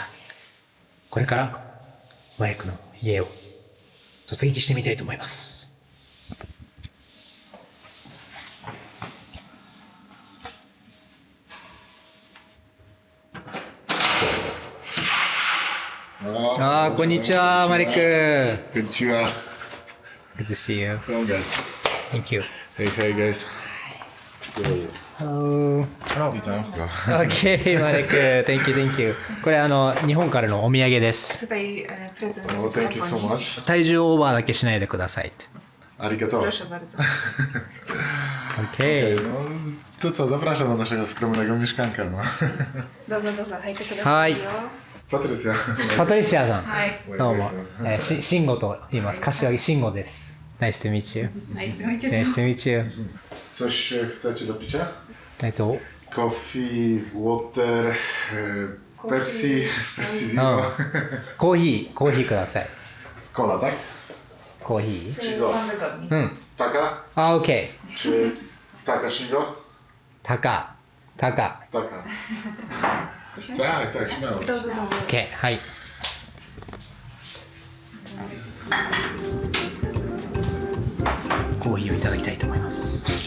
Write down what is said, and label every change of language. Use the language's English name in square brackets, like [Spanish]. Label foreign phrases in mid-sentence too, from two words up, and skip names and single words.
[Japanese] これからマレクの家を突撃してみたいと思います。こんにちは、マレク。こんにちは。 [English] Good to see you. Hello guys. Thank you. Hey guys. Hello. ビタン Okay, マレク。Thank you, thank you. [Japanese] これ日本からのお土産です。 [Polish] Tutaj prezent [English] Oh, [Polish] z [English] thank you so [Polish] Japonii. [English] much. [Japanese] 体重オーバーだけしないでくださいって。ありがとう。 [Polish] Proszę bardzo. [English] Okay. [Polish] No, to co, zapraszam do naszego skromnego mieszkanka, no. [Japanese] どうぞどうぞ入ってくだはいさいよ。 Patrycja. パトリシアさん。はい。どうも。シンゴと言います。柏木シンゴです。 [English] Nice to meet you. [Japanese] Nice to meet you. Nice to meet you. [Polish] Coś chcecie do picia? [English] Coffee, water, Pepsi, Pepsi Zero. [Japanese] コーヒーください。 [Polish] Cola, tak? [Japanese] コーヒー。 Shingo. [Polish] Pan wygodni. Taka? [Japanese] OK。 [Polish] Czy taka Shingo? [Japanese] タカ。 [Polish] Taka. Tak, tak, śmiało. [Japanese] どうぞどうぞ。 OK。はい。コーヒーをいただきたいと思います。